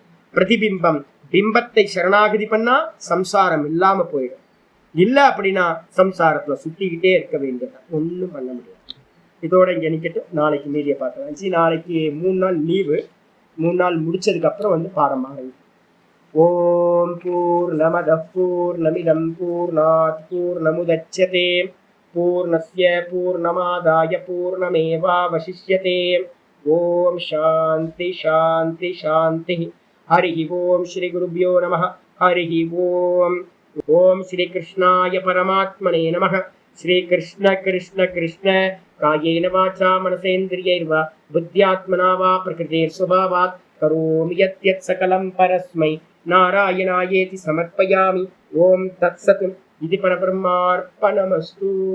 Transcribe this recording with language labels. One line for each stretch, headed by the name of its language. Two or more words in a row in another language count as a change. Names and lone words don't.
Tamil: பிரதிபிம்பம் பிம்பத்தை சரணாகதி பண்ணா சம்சாரம் இல்லாம போயிடும். இல்லை அப்படின்னா சம்சாரத்துல சுத்திக்கிட்டே இருக்க வேண்டியதான், ஒன்றும் பண்ண முடியாது. இதோட இங்க நிக்கட்டும். நாளைக்கு மீதியை பார்க்கலாம். நாளைக்கு 3 நாள் லீவு. 3 நாள் முடிச்சதுக்கு அப்புறம் வந்து பாடம் ஆரம்பிக்கும்.
Sanskrit: ॐ पूर्णमदः पूर्णमिदं पूर्णात् पूर्णमुदच्यते पूर्णस्य पूर्णमादाय पूर्णमेवावशिष्यते. ॐ शान्ति शान्ति शान्ति. हरि ॐ श्री गुरुभ्यो नमः। हरि ॐ. ॐ श्री कृष्णाय परमात्मने नमः. श्री कृष्ण कृष्ण कृष्ण कायेन वाचा मनसेन्द्रियैर्वा बुद्ध्यात्मना वा प्रकृतेः स्वभावात् करोमि यद्यत् सकलं परस्मै नारायणायेति समर्पयामि. ॐ तत्सत्. இது பரபிரம்மார்ப்பணமஸ்து.